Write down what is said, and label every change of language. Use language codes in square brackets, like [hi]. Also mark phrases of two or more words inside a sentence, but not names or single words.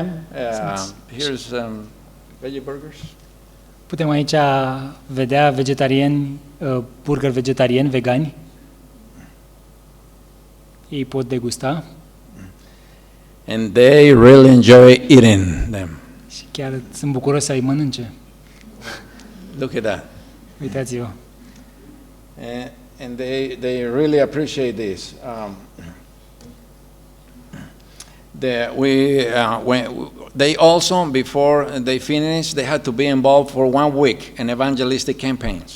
[en] Here's veggie burgers. [ro] Putem aici vedea vegetariani, burger vegetariani, vegani. Ei pot degusta. [en] And they really enjoy eating them. [ro] Și chiar sunt bucuros să-i mănânce. [en] Look at that. [ro] Uitați-vă. [en] And they really appreciate this. They also, before they finish, they had to be involved for 1 week in evangelistic campaigns.